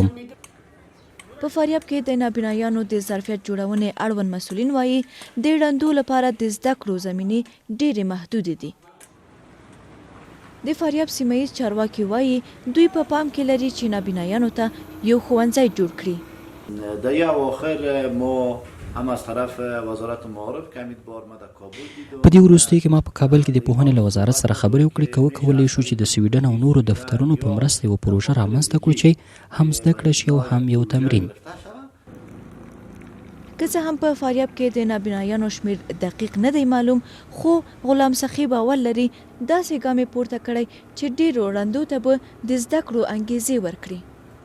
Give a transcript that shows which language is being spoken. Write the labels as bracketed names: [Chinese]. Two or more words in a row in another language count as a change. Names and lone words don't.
[Pashto] په فاریاب کې د نابینایانو د ظرفیت جوړونې اړوند مسؤلین وایي د ړندو لپاره د زده کړو زمینې ډېرې محدودې دي. د فاریاب سیمه ییز چارواکي وایي دوی په پام کې لري چې نابینایانو ته یو ښوونځی جوړ کړي. [Persian] در یه اواخر ما هم از طرف وزارت معارف که امیدوار ما در کابل دیدو. [Pashto] په دې وروستیو کې ما په کابل کې د پوهنې له وزارت سره خبرې وکړې که وکولی شو چې د سویډن او نورو دفترونو په مرسته یوه پروژه رامنځته کړو چې هم زده کړه شي او هم یو تمرین. که څه هم په فاریاب کې د نابینایانو شمېر دقیق نه دی معلوم، خو غلام سخي باور لري داسې ګام یې پورته کړی چې ډېرو ړندو ته به د زده کړو انګېزې ورکړي.